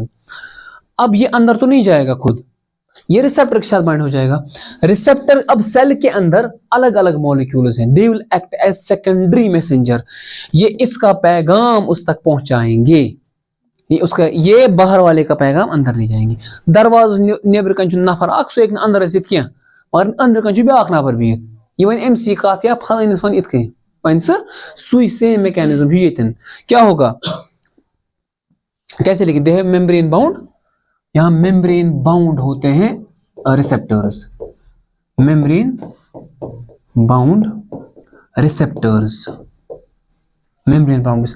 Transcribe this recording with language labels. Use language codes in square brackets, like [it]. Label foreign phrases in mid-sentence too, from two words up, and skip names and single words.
[hi] अब ये अंदर तो नहीं जाएगा खुद, ये रिसेप्टर के साथ बाइंड हो जाएगा। रिसेप्टर अब सेल के अंदर अलग अलग मॉलिक्यूल्स हैं, [en] they will act as secondary messenger. [hi] ये इसका पैगाम उस तक पहुंचाएंगे, ये उसका, ये बाहर वाले का पैगाम अंदर ले जाएंगे। [ks] दरवाज नेबर कन नफर अख सो अंदर इत क्या, मगर अंदर कन ब्याक नफर बिहित, ये वन MC कत या फलानिस वन इत कन वन सुई [en] same mechanism [ks] ये। [hi] क्या होगा, कैसे लिखे? [en] they have membrane bound, यहां membrane bound [hi] होते हैं [en] receptors, membrane bound receptors, membrane bound.